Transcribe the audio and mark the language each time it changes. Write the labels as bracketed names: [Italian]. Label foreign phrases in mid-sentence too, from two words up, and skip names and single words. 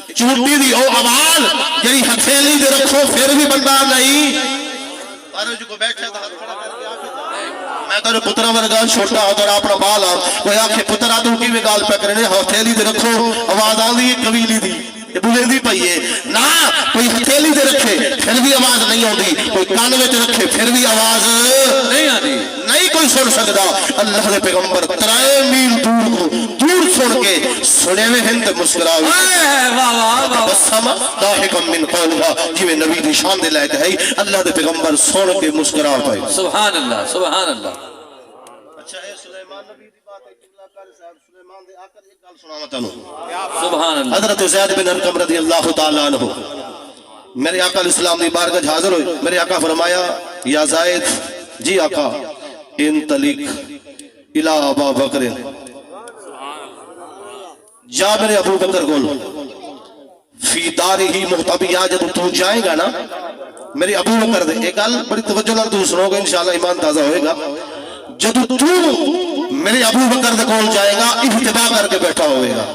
[Punjabi] چونٹی دی او آواز جڑی ہتھیلی دے رکھو پھر بھی بندہ نہیں، اور جو بیٹھے تھا میں تو پترا ورگا چھوٹا اور اپنا بال آ کوئی آکھے پترا تو کیویں گال پہ کرنے ہتھیلی دے رکھو آواز آندی ہے قبیلی دی بولندی پئی ہے نا، کوئی ہتھیلی دے رکھے پھر بھی آواز نہیں آندی، کوئی کان وچ رکھے پھر بھی آواز [Urdu] نہیں آتی، [Punjabi] نہیں کوئی سن سکدا۔ اللہ دے پیغمبر 3 میل دور کو دور سن کے سنے ہوئے ہیں تے مسکرا واہ واہ واہ، [Arabic] بسما ضاحکم من قولھا، [Punjabi] جویں نبی دی شان دے لائق ہے اللہ دے پیغمبر سن کے مسکرا پئے۔ [Arabic] سبحان اللہ، سبحان اللہ۔ [Punjabi] اچھا اے سلیمان نبی دی بات ہے، جملہ کاری صاحب سلیمان دے آخر ایک گل سناواں تانوں۔ [Arabic] سبحان اللہ۔ [Punjabi] حضرت زید بن ارقم [Arabic] رضی اللہ تعالی عنہ [Punjabi] میرے آقا [Arabic] علیہ السلام [Punjabi] دی بارگاہ وچ حاضر ہوئے، میرے آقا فرمایا [Arabic] یا زید، [Punjabi] جی آقا، [Arabic] انطلق الی ابا بکر، [Punjabi] جا میرے ابو بکر کول، [Arabic] فی دارہی محتبیا، [Urdu] جب تو جائے گا [Punjabi] نا میرے ابو بکر دے، ایک گل بڑی توجہ نال تو سنو گے انشاءاللہ ایمان تازہ ہوئے گا، جب تو میرے ابو بکر دے کول جائے گا احتبا کر کے بیٹھا ہوئے گا۔